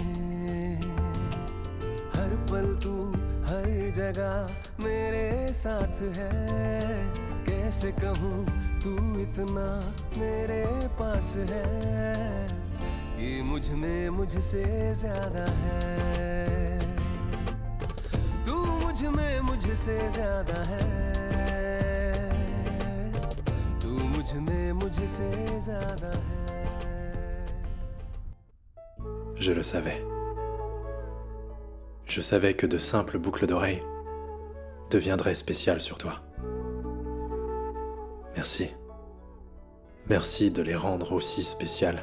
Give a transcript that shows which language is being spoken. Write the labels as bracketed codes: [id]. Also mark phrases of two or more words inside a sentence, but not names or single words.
[hi] हर पल तू हर जगह मेरे साथ है कैसे कहूँ तू इतना मेरे पास है कि मुझ में मुझसे ज्यादा है तू मुझ में मुझसे ज्यादा है तू मुझ में मुझसे ज्यादा है [fr] Je le savais. Je savais que de simples boucles d'oreilles deviendraient spéciales sur toi. Merci. Merci de les rendre aussi spéciales.